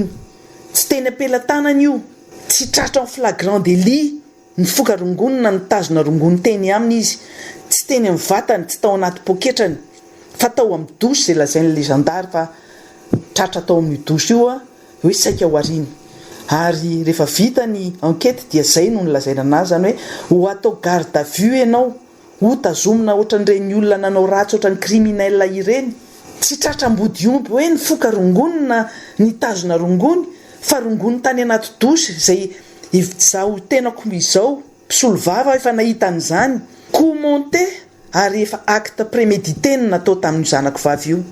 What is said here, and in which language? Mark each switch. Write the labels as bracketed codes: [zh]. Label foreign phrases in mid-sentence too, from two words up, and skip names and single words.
[mg] Tsy teny ampelantanany io. Tsy tratra [fr] en flagrant délit [mg] ny foka rongonina ny tazona rongony teny aminy izy. Tsy teny amin'ny vatany, tsy tao anaty poketrany fa tao amin'ny dosy izay lazain'le zandary fa tratra tao amin'ny dosy io hoe saika ho ariny. Ary rehefa vita ny enquête dia zay no nolazaina anazy zany hoe ho atao [fr] garde à vue [mg] ianao, ho tazomina ohatran'ireny olona nanao ratsy ohatran'ny criminel ireny. Tsy tratra ambody omby hoe ny foka rongonina ny tazona rongony fa rongony tany anaty dosy izay izao tenako izao mpisolo vava efa nahita an'izany [fr] coup monté [mg] ary efa [fr] acte prémédité [mg] natao tamin'ny zanako vavy io.